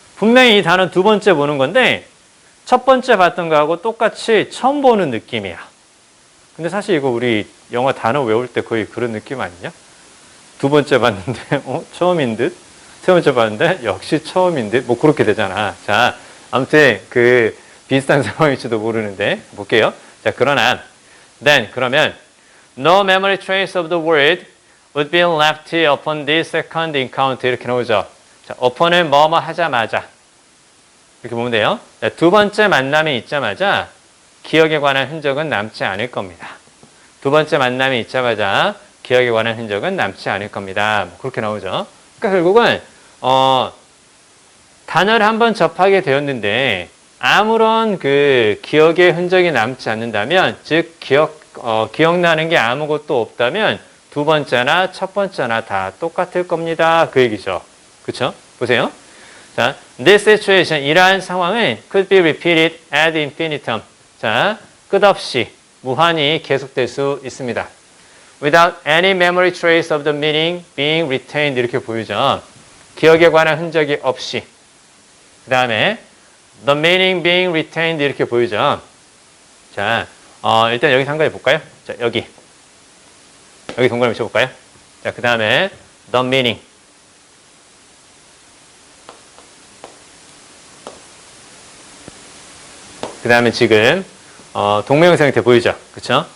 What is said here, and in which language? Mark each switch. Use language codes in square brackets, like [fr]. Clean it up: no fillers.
[ko] 분명히 이 단어 두 번째 보는 건데 첫 번째 봤던 거하고 똑같이 처음 보는 느낌이야. 근데 사실 이거 우리 영어 단어 외울 때 거의 그런 느낌 아니냐? 두 번째 봤는데 처음인 듯? 세 번째 봤는데 역시 처음인 듯? 뭐 그렇게 되잖아. 자, 아무튼 그 비슷한 상황일지도 모르는데 볼게요. 자, 그러나 [en] then [ko] 그러면 [en] no memory trace of the word would be left upon this second encounter. [ko] 이렇게 나오죠. 자, upon은 뭐뭐 하자마자 이렇게 보면 돼요. 자, 두 번째 만남이 있자마자 기억에 관한 흔적은 남지 않을 겁니다. 두 번째 만남이 있자마자 기억에 관한 흔적은 남지 않을 겁니다. 뭐 그렇게 나오죠. 그러니까 결국은 단어를 한번 접하게 되었는데 아무런 그 기억의 흔적이 남지 않는다면, 즉 기억나는 게 아무것도 없다면 두 번째나 첫 번째나 다 똑같을 겁니다. 그 얘기죠. 그렇죠? 보세요. [en] 자, this situation, [ko] 이러한 상황은 [en] could be repeated ad infinitum. [ko] 자, 끝없이 무한히 계속될 수 있습니다. [en] Without any memory trace of the meaning being retained. [ko] 이렇게 보이죠. 기억에 관한 흔적이 없이. [en] 그 다음에 the meaning being retained. [ko] 이렇게 보이죠. 자, 일단 여기서 한 가지 볼까요? 자, 여기 동그라미 쳐볼까요? 자, 그 다음에 [en] the meaning. [ko] 그 다음에 지금 동명사 형태 보이죠? 그쵸?